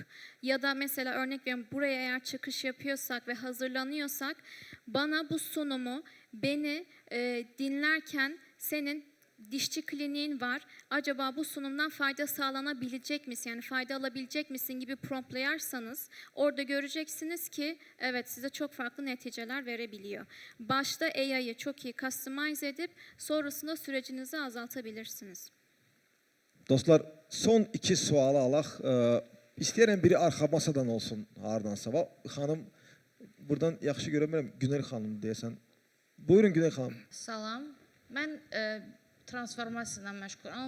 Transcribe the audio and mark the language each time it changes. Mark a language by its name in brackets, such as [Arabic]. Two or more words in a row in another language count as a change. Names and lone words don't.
[Turkish] Ya da mesela örnek veriyorum, buraya eğer çıkış yapıyorsak ve hazırlanıyorsak bana bu sunumu, beni dinlerken senin dişçi kliniğin var. Acaba bu sunumdan fayda sağlanabilecek misin? Yani fayda alabilecek misin gibi promptlayarsanız orada göreceksiniz ki evet, size çok farklı neticeler verebiliyor. Başta AI'yı çok iyi customize edip sonrasında sürecinizi azaltabilirsiniz. [Azerbaijani] Dostlar, son 2 sualı alaq. İstəyirəm biri arxa masadan olsun, hardansa. Xanım, buradan yaxşı görə bilmirəm, Günel xanım deyəsən. Buyurun Günel xanım. Salam. Mən transformasiya ilə məşğulam.